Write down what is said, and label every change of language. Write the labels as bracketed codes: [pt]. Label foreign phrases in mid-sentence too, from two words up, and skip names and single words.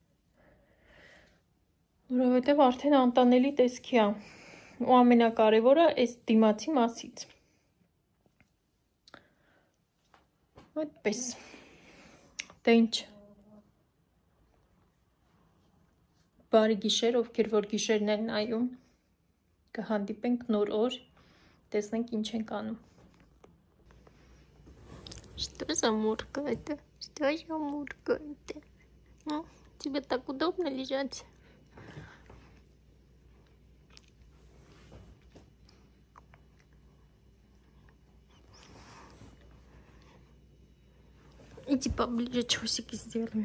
[hy] որովհետև արդեն անտանելի տեսքի է, ու ամենակարևորը այս դիմացի մասից, այդպես, դե ինչ, բարի գիշեր, ովքեր որ գիշերն են նայում, կհանդիպենք նոր օր, տեսնենք ինչ ենք անում։ [ru] Что за мурка это? Что за мурка это? Тебе так удобно лежать? Иди поближе, часики сделаю.